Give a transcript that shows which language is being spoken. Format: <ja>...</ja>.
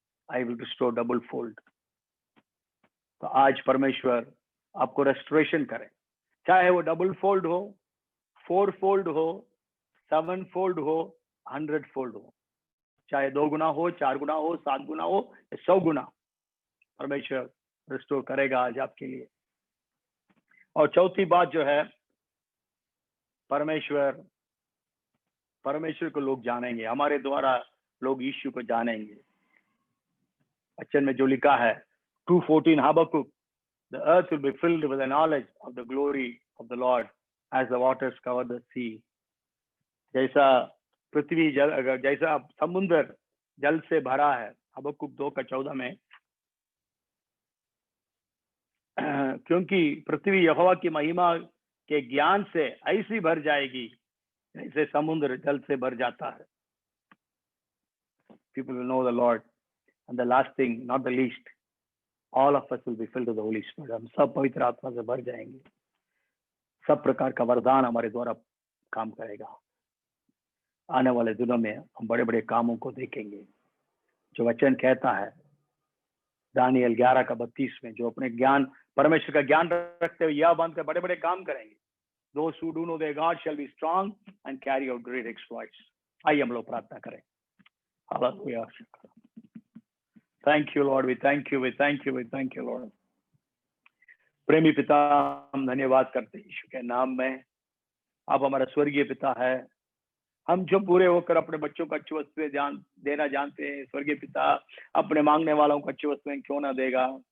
<en>I will restore double fold.</en> <hi>तो आज परमेश्वर आपको रेस्टोरेशन करे, चाहे वो डबल फोल्ड हो, 4 फोल्ड हो, 7 फोल्ड हो, 100 फोल्ड हो, चाहे 2 गुना हो, 4 गुना हो, 7 गुना हो, 100 गुना, परमेश्वर रिस्टोर करेगा आज आपके लिए। और चौथी बात जो है, परमेश्वर को लोग जानेंगे, हमारे द्वारा लोग यीशु को जानेंगे। वचन में जो लिखा है</hi> <en>2:14 Habakkuk, the earth will be filled with the knowledge of the glory of the Lord as the waters cover the sea।</en> <hi>जैसा पृथ्वी जल, अगर जैसा समुद्र जल से भरा है, हबक्कुक 2:14 में, क्योंकि पृथ्वी यहोवा की महिमा के ज्ञान से ऐसी भर जाएगी जैसे समुद्र जल से भर जाता है।</hi> <en>People will know the Lord, and the last thing, not the least, all of us will be filled with the Holy Spirit।</en> <hi>हम सब पवित्र आत्मा से भर जाएंगे, सब प्रकार का वरदान हमारे द्वारा काम करेगा। आने वाले दिनों में हम बड़े बड़े कामों को देखेंगे। जो वचन कहता है दानियल 11:32 में, जो अपने ज्ञान, परमेश्वर का ज्ञान रखते हुए यह बांध कर बड़े बड़े काम करेंगे।</hi> <en>Those who do know their God shall be strong and carry out great exploits।</en> <hi>आइए हम लोग प्रार्थना करें।</hi> <en>Hallelujah। Thank you Lord, we thank you, we thank you, we thank you Lord।</en> <hi>प्रेमी पिता, हम धन्यवाद करते हैं यीशु के नाम में। आप हमारा स्वर्गीय पिता है। हम जो पूरे होकर अपने बच्चों को अच्छी वस्तुएं देना जानते हैं, स्वर्गीय पिता अपने मांगने वालों को अच्छी वस्तुएं क्यों ना देगा।</hi>